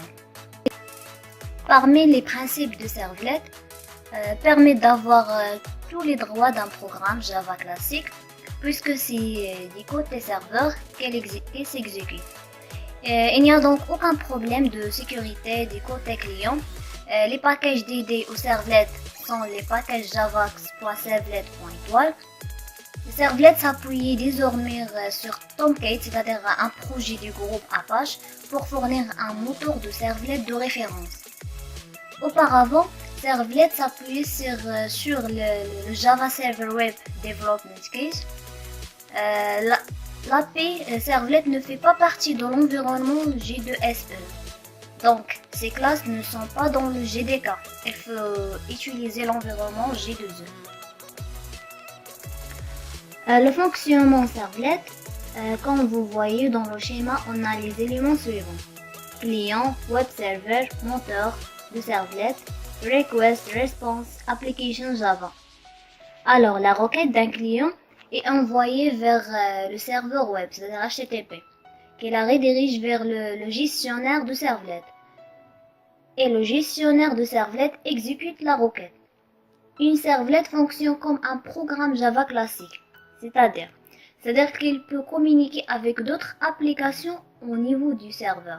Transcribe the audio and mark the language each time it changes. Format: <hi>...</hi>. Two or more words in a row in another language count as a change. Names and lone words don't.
<fr>Parmi les principes de servlet, permet d'avoir tous les droits d'un programme Java classique, puisque c'est du côté serveur qu'elle s'exécute. Il n'y a donc aucun problème de sécurité du côté client. Les packages dédiés au servlet sont les packages javax.servlet.etoile. Le servlet s'appuie désormais sur Tomcat, c'est-à-dire un projet du groupe Apache, pour fournir un moteur de servlet de référence. Auparavant, servlet s'appuyait sur le Java Server Web Development Case. L'API servlet ne fait pas partie de l'environnement J2SE. Donc, ces classes ne sont pas dans le JDK. Il faut utiliser l'environnement J2E. Le fonctionnement servlet, comme vous voyez dans le schéma, on a les éléments suivants. Client,</fr> <en>web server,</en> <fr>moteur de servlet, request, response, application Java. Alors, la requête d'un client est envoyée vers le serveur web, c'est-à-dire HTTP, qui la redirige vers le gestionnaire de servlet. Et le gestionnaire de servlet exécute la requête. Une servlet fonctionne comme un programme Java classique, c'est-à-dire qu'il peut communiquer avec d'autres applications au niveau du serveur.</fr>